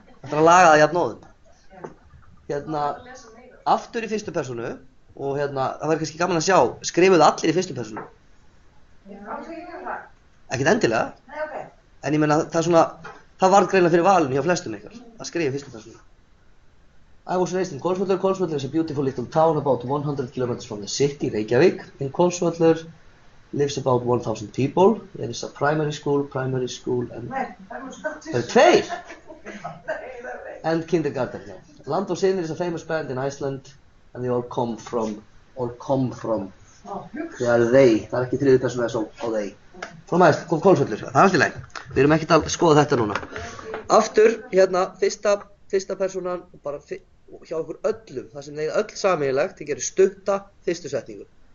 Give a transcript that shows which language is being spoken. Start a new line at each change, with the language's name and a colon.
Icelandic: Þetta er að laga það jafnóðum. Hérna, aftur í fyrstu persónu. Og hérna, það væri kannski gaman að sjá, skrifuðu allir í fyrstu persónu? Ekkert endilega. Nei, ok. En ég meina, það er svona, það var greinilega fyrir valinu hjá flestum ykkar, að skrifa í fyrstu persónu.
English: I was raised in Hvolsvöllur. Hvolsvöllur is a beautiful little town about 100 kilometers from the city, Reykjavík. In Hvolsvöllur lives about 1,000 people. There is a primary school and...
Icelandic: Nei, það er 2!
English: And kindergarten, yeah. Land og Synir is a famous band in Iceland. And they all come from.
Icelandic: Það er they, það er ekki þriðju persónu eða svo á they. Frá Hvolsvöllur, það er allt í lagi. Við erum ekkert að skoða þetta núna. Aftur, hérna, fyrsta persónan og bara hjá okkur öllum, það sem þeir öll sameiginlegt, þeir gerir stutta fyrstu setningu.